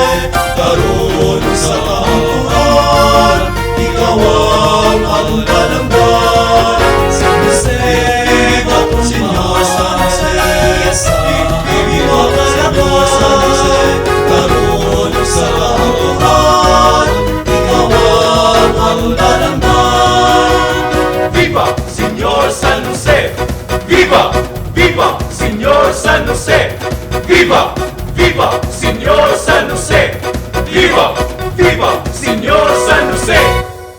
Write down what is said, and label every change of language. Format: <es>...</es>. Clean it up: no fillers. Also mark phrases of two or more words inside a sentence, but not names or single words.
<ceb>karon ug sa kahanturan, ikaw ang among kalamdan. San Jose,</ceb> <es>Viva, Señor San Jose,</es> <ceb>iya sa</ceb> <es>viva, Señor San Jose.</es> <ceb>karon ug sa kahanturan, ikaw ang among kalamdan.</ceb> <es>¡Viva, Señor San José! ¡Viva, Señor San José! ¡Viva, Señor San José! ¡Viva, Señor San José!</es>